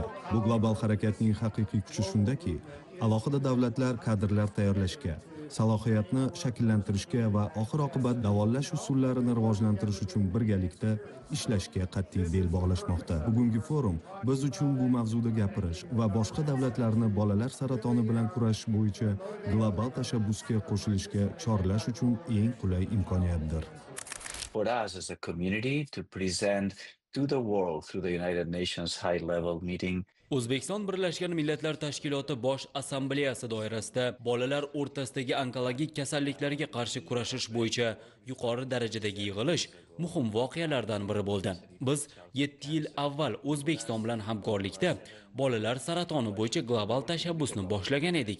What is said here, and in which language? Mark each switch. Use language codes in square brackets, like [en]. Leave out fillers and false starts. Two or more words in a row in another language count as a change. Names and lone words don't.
[uz] Bu global harakatning haqiqiy kuchi shundaki, alohida davlatlar kadrlar tayyorlashga, salohiyatni shakllantirishga va oxir-oqibat davolash usullarini rivojlantirish uchun birgalikda ishlashga qat'iy bel bog'lashmoqda. Bugungi forum biz uchun bu mavzuda gapirish va boshqa davlatlarni bolalar saratoni bilan kurashish bo'yicha global tashabbusga qo'shilishga chorlash uchun eng qulay imkoniyatdir. [en] For us as a community to present to the world through the United Nations high-level meeting [uz] O'zbekiston Birlashgan Millatlar Tashkiloti Bosh Assambleyasi doirasida bolalar o'rtasidagi onkologik kasalliklarga qarshi kurashish bo'yicha yuqori darajadagi yig'ilish muhim voqealardan biri bo'ldi. Biz 7 yil avval O'zbekiston bilan hamkorlikda bolalar saratoni bo'yicha global tashabbusni boshlagan edik.